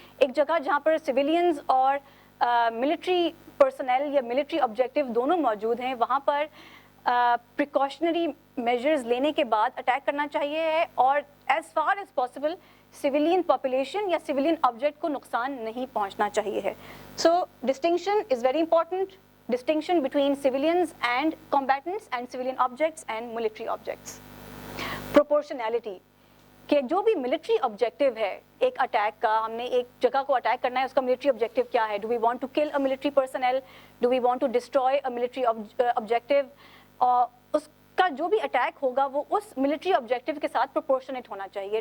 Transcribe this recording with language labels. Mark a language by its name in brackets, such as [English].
[Hindi] एक जगह जहाँ पर सिविलियंस और मिलिट्री पर्सनल या मिलिट्री ऑब्जेक्टिव दोनों मौजूद हैं, वहाँ पर प्रिकॉशनरी मेजर्स लेने के बाद अटैक करना चाहिए है और as far as possible civilian population या सिविलियन ऑब्जेक्ट को नुकसान नहीं पहुँचना चाहिए है. [English] So distinction is very important. Distinction between civilians and combatants and civilian objects and military objects. [Hindi] Proportionality कि जो भी military objective है एक अटैक का, हमने एक जगह को अटैक करना है, उसका military objective क्या है? [English] Do we want to kill a military personnel? Do we want to destroy a military objective? [Hindi] और उसका जो भी अटैक होगा वो उस military objective के साथ proportionate होना चाहिए.